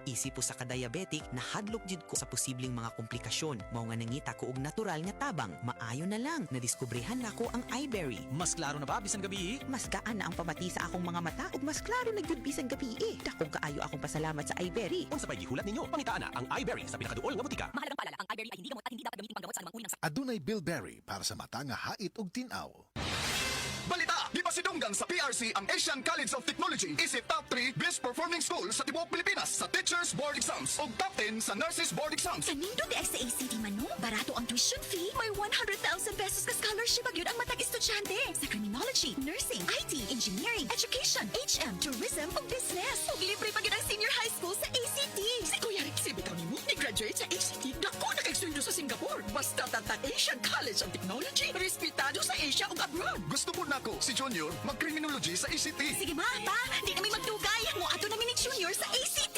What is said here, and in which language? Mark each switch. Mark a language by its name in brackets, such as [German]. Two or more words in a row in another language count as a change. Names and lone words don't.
[Cebuano] Isip po sa ka-diabetic, nahadlok jud ko sa posibleng mga komplikasyon. Mao nga nangita ko og natural nga tabang. Maayo na lang, nadiskubrehan na ko ang iBerry. Mas klaro na ba bisan gabi? Mas gaan na ang pamati sa akong mga mata ug mas klaro na gyud bisan gabi. Dakong kaayo akong pasalamat sa iBerry. Unsa pay gihulat ninyo? Pangitaan na ang iBerry sa pinakaduol nga butika. [Filipino] Mahalagang paalala, ang iBerry ay hindi gamot at hindi dapat gamitin panggamot sa anumang uri ng [Cebuano] Adunay Bilberry para sa mata nga hait ug tinaw. Balita! Di ba sidunggang sa PRC ang Asian College of Technology isip [English] top 3 best performing school [Cebuano] sa tibuok Pilipinas sa Teachers Board Exams ug top 10 sa Nurses Board Exams. Kanindo di sa ACT Manu, barato ang [English] tuition fee, [Cebuano] may 100,000 pesos ka scholarship agyud ang matag estudyante sa criminology, nursing, IT, engineering, education, HM, tourism ug business. Ug libre pa gyud ang [English] senior high school [Cebuano] sa ACT. Si Kuya Rexy bitaw nimo ni-graduate sa ACT, dako na kay sa Singapore. Basta tata Asian College of Technology, respetado sa Asia ug abroad. Gusto po nako si Junior mag-criminology sa ACT. Sige ma, pa, di namin magtugay. Mo ato namin ni Junior sa ACT.